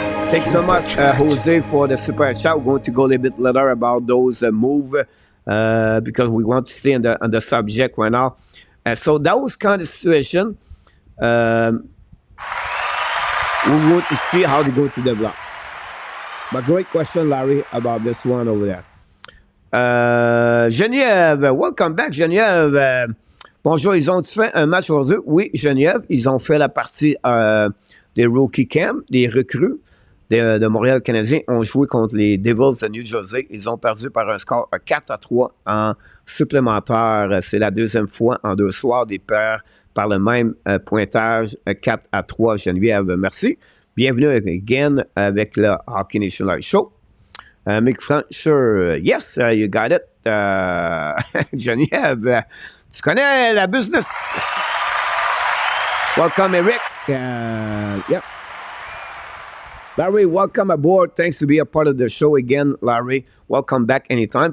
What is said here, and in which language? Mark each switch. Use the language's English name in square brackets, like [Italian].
[English] Thanks so much, Jose, for the super chat. We're going to go a little bit later about those moves because we want to stay on the subject right now. So that was kind of situation. We want to see how they go to develop. But great question, Larry, about this one over there. Geneviève, welcome back, Geneviève. [French] Bonjour, ils ont fait un match aujourd'hui? Oui, Geneviève, ils ont fait la partie des rookie camp, des recrues de Montréal Canadiens ont joué contre les Devils de New Jersey. Ils ont perdu par un score 4-3 en supplémentaire. C'est la deuxième fois en 2 soirs des pairs par le même pointage 4-3. Geneviève, merci. Bienvenue again avec le Hockey Nation Live Show. [English] Mick French, yes, you got it. [French] Geneviève, tu connais la business. [English] Welcome, Eric. Yep. Larry, welcome aboard. Thanks to be a part of the show again, Larry. Welcome back anytime.